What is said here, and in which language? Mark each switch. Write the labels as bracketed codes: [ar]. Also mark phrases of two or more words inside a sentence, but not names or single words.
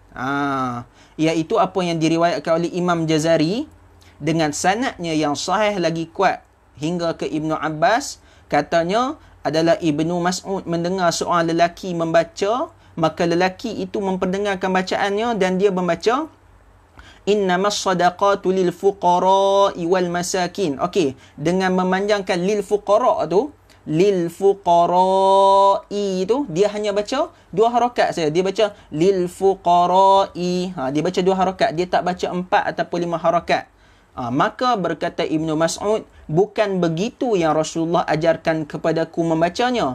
[ms] Iaitu apa yang diriwayatkan oleh Imam Jazari dengan sanadnya yang sahih lagi kuat hingga ke Ibnu Abbas. Katanya adalah Ibnu Mas'ud mendengar seorang lelaki membaca, maka lelaki itu memperdengarkan bacaannya dan dia membaca [ar] innamas sadaqatu lil fuqara'i wal masakin. [ms] Okey, dengan memanjangkan [ar] lil fuqara' [ms] tu, [ar] lil fuqara'i [ms] tu dia hanya baca 2 harakat saja. Dia baca [ar] lil fuqara'i. [ms] Dia baca 2 harakat, dia tak baca 4 ataupun 5 harakat. Maka berkata Ibnu Mas'ud, bukan begitu yang Rasulullah ajarkan kepadaku membacanya.